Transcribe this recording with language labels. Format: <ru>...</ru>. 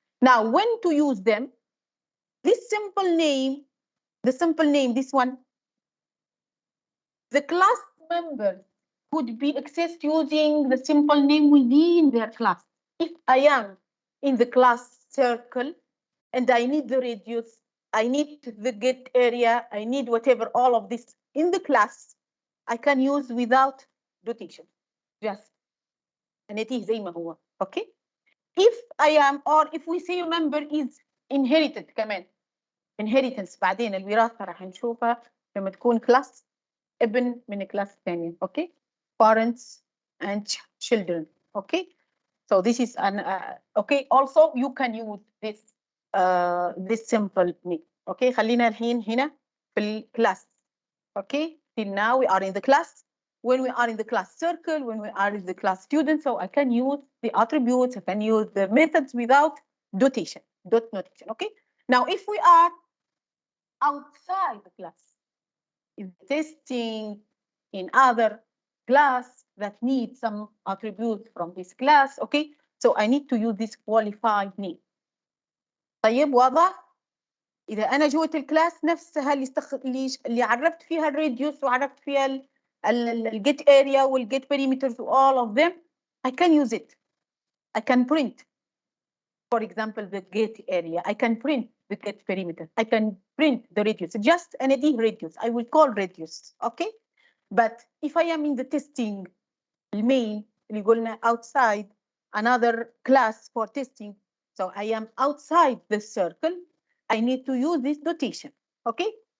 <en>Now when to use them? This simple name, this one, the class member could be accessed using the simple name within their class. If I am in the class circle and I need the radius, I need the get area, I need whatever, all of this in the class, I can use without notation. Just</en> <ar>يتيح زي ما هو, okay?</ar> <en>If I am, or if we say a member is inherited</en> <ar>كمان,</ar> <en>inheritance</en> <ar>بعدين الوراثة راح نشوفها لما تكون</ar> <en>class</en> <ar>ابن من</ar> <en>class</en> <ar>ثانية,</ar> <en>okay? Parents and children, okay? So this is an, okay, also you can use this simple name, okay?</en> <ar>خلينا الحين هنا في الكلاس, okay?</ar> <en>Till now we are in the class. When we are in the class circle, when we are in the class student, so I can use the attributes, I can use the methods without dot notation, okay? Now, if we are outside the class, in testing, in other class that needs some attributes from this class, okay? So I need to use this qualified name.</en> <ar>طيب واضح؟ إذا أنا جوة الكلاس نفسها اللي عرفت فيها الراديوس وعرفت فيها الجيت اريا والجيت</ar> <en>perimeters all of them, I can use it. I can print, for example, the get area. I can print the get perimeter. I can print the radius, just an ID radius. I will call radius, okay? But if I am in the testing,</en> <ar>المين اللي قلنا</ar> <en>outside another class for testing, so I am outside the circle, I need to use this notation, okay?</en>